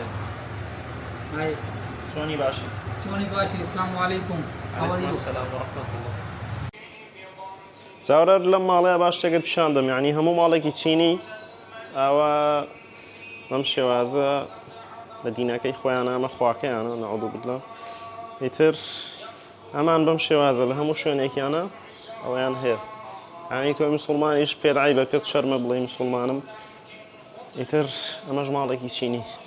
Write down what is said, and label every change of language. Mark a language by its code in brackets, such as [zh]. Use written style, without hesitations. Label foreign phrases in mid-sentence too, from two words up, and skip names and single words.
[en] हाय [ckb] چۆنی باشی چۆنی باشی [ar] السلام عليكم [en] how are you [ar] السلام ورحمة الله [ckb] چاوەڕە لەم ماڵەیە باش شتێکت پیشاندەم یعنی هەموو ماڵێکی چینی ئەوە بەم شێوازە لە دینەکەی خۆیانە ئەمە خواکەیانە [ar] نەعوذ بالله [ckb] ئیتر ئەمان بەم شێوازە لە هەموو شوێنێکیانە ئەوەیان هەیە یعنی تۆ موسڵمانیش پێت عیبە پێت شەرمە بڵێ موسڵمانم ئیتر ئەمەش ماڵێکی چینی